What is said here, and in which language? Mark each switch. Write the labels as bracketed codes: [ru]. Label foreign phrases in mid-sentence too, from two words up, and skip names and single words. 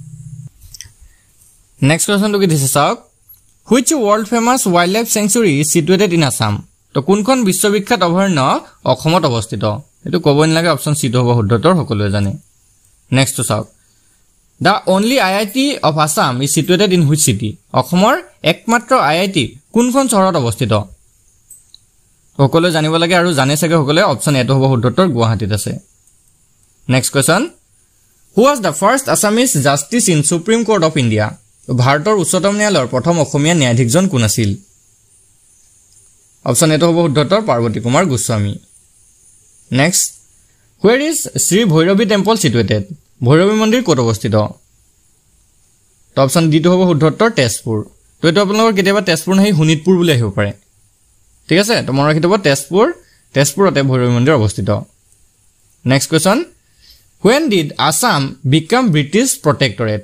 [en] next question [as] কি দিছে চাওক [en] which world famous wild life sanctuary is situated in Assam [as] তো কোনখন বিশ্ববিখ্যাত অভয়াৰণ্য অসমত অৱস্থিত এটো ক'বই নালাগে অপচন সি টো হ'ব শুদ্ধ উত্তৰ সকলোৱে জানে [en] next two [as] চাওক [en] The only IIT of Assam is situated in which city? [as] অসমৰ একমাত্ৰ IIT কোনখন চহৰত অৱস্থিত সকলোৱে জানিব লাগে আৰু জানে চাগে সকলোৱে অপচন এটো হ'ব শুদ্ধ উত্তৰ গুৱাহাটীত আছে [en] next question Who was the first Assamese justice in Supreme Court of India? [as] ভাৰতৰ উচ্চতম ন্যায়ালয়ৰ প্ৰথম অসমীয়া ন্যায়াধীশজন কোন আছিল অপচন এটো হ'ব শুদ্ধ উত্তৰ পাৰ্বতী কুমাৰ গোস্বামী নেক্সট [en] Where is Sri Bhairavi temple situated? [as] ভৈৰৱী মন্দিৰ ক'ত অৱস্থিত তো অপচন ডি টো হ'ব শুদ্ধ উত্তৰ তেজপুৰ তো এটো আপোনালোকৰ কেতিয়াবা তেজপুৰ নহয় হুনিতপুৰ বুলি আহিব পাৰে ঠিক আছে তো মনত ৰাখিব তেজপুৰতে ভৈৰৱী মন্দিৰ অৱস্থিত [en] next question When did Assam become British protectorate?